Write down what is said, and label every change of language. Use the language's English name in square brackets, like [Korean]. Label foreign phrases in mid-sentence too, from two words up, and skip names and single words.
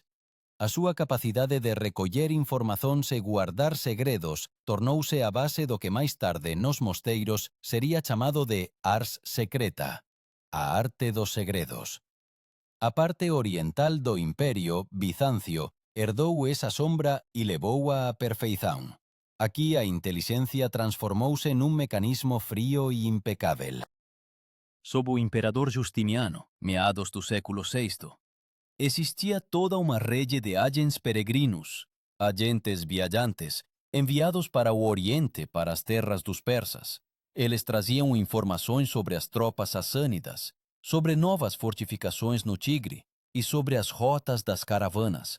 [Galician] A súa capacidade de recoller informacións e guardar segredos tornouse a base do que máis tarde nos mosteiros sería chamado de [Latin] ars secreta, [Galician] a arte dos segredos. A parte oriental do imperio, Bizancio, herdou esa sombra e levou-a á perfeición. Aquí a inteligencia transformouse nun mecanismo frío e impecável. [Portuguese] Sob o imperador Justiniano, meados do século VI, existia toda uma rede de agentes peregrinos, agentes viajantes, enviados para o Oriente, para as terras dos persas. Eles traziam informações sobre as tropas sassânidas, sobre novas fortificações no Tigre e sobre as rotas das caravanas.